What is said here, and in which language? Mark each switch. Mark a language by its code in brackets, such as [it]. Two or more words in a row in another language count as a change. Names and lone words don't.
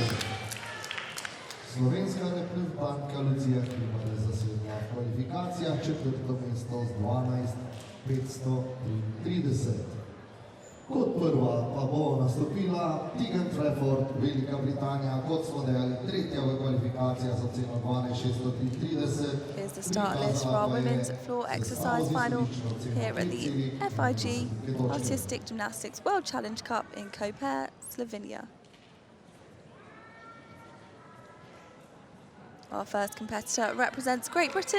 [sl] Slovenska reprezentantka Lucija Kliman je zasedla v kvalifikacijah četvrto mesto z 12530. Kot prva pa bo nastopila Tigen Trefort, Velika Britanija, kot smo dejali, tretja v kvalifikacijah z oceno 12630. [en] Here's the start list for our women's floor exercise final here at the FIG Artistic Gymnastics World Challenge Cup in Koper, Slovenia. Our first competitor represents Great Britain.